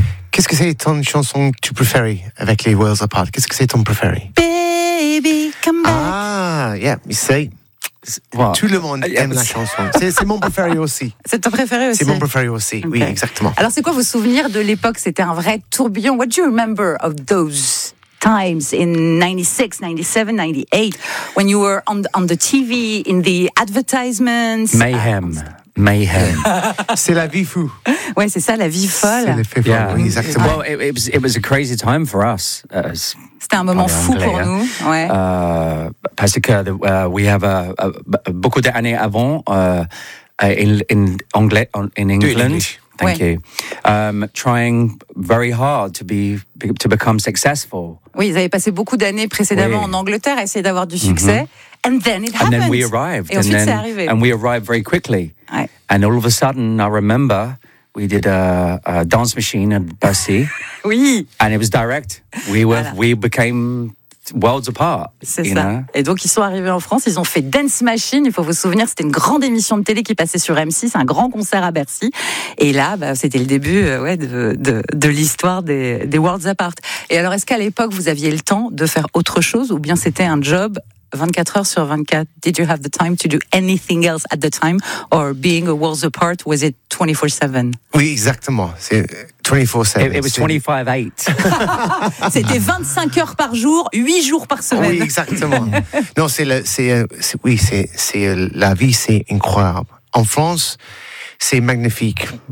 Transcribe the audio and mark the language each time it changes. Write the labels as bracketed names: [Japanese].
[French] Qu'est-ce que c'est ton chanson que tu préfères avec les World's Apart? Qu'est-ce que c'est ton préféré? [English] Baby, come back. Ah, yeah, you say. Wow. [French] Tout le monde aime la chanson. C'est mon préféré aussi. C'est ton préféré aussi? C'est mon préféré aussi, okay. Oui, exactement. Alors, c'est quoi vos souvenirs de l'époque? C'était un vrai tourbillon. [English] What do you remember of those times in 96, 97, 98, when you were on the TV, in the advertisements? Mayhem. [French] C'est la vie fou. Ouais, c'est ça, la vie folle. C'est l'effet fou, exactement. [English] Well, it was a crazy time for us. [French] C'était un moment fou pour nous. Ouais. Parce que [English] we have [French] beaucoup d'années avant [English] in England. Thank you. Trying very hard to become successful. [French] Oui, ils avaient passé beaucoup d'années précédemment en Angleterre à essayer d'avoir du succès. [English] Mm-hmm. And then it happened. And then we arrived. [French] Et ensuite, c'est arrivé. [English] And we arrived very quickly. Ouais. And all of a sudden, I remember, we did a dance machine at Bussy. [French] Oui. [English] And it was direct. We became worlds apart. [French] C'est ça. Et donc, ils sont arrivés en France. Ils ont fait Dance Machine. Il faut vous souvenir, c'était une grande émission de télé qui passait sur M6, un grand concert à Bercy. Et là, c'était le début de l'histoire des worlds apart. Et alors, est-ce qu'à l'époque, vous aviez le temps de faire autre chose ou bien c'était un job 24 heures sur 24, [English] did you have the time [French] to do anything else at the time? [English] Or being a world's apart, was it 24-7? [French] Oui, exactement. C'est 24-7. [English] It was 25-8. [French] C'était 25 heures par jour, 8 jours par semaine. Oui, exactement. Non, c'est la vie, c'est incroyable. En France, c'est magnifique.